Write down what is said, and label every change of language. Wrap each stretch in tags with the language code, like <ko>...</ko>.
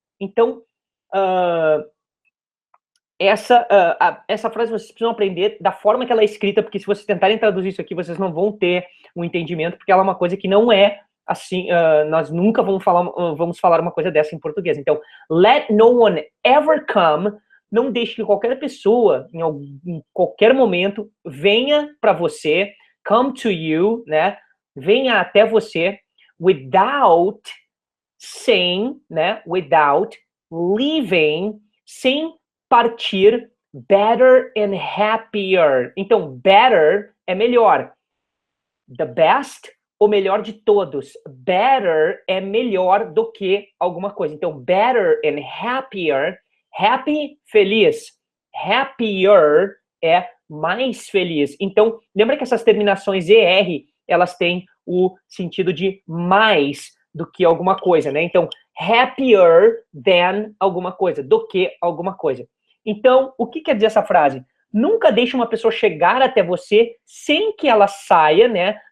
<pt>Então, essa frase vocês precisam aprender da forma que ela é escrita, porque se vocês tentarem traduzir isso aqui, vocês não vão ter um entendimento, porque ela é uma coisa que não é assim, nós nunca vamos falar uma coisa dessa em português. Então,</pt> <en>let no one ever come...</en> <pt>Não deixe que qualquer pessoa, em qualquer momento, venha para você,</pt> <en>come to you,</en> <pt>né? Venha até você, without, sem, né?</pt> <en>Without, leaving,</en> <pt>sem partir,</pt> <en>better and happier.</en> <pt>Então, better é melhor.</pt> <en>The best,</en> <pt>o melhor de todos. Better é melhor do que alguma coisa.</pt> <en>Então, better and happier.</en> <pt>Happy, feliz. Happier é mais feliz. Então, lembra que essas terminações ER, elas têm o sentido de mais do que alguma coisa, né? Então,</pt> <en>happier than</en> <pt>alguma coisa, do que alguma coisa. Então, o que quer dizer essa frase? Nunca deixe uma pessoa chegar até você sem que ela saia, né?</pt>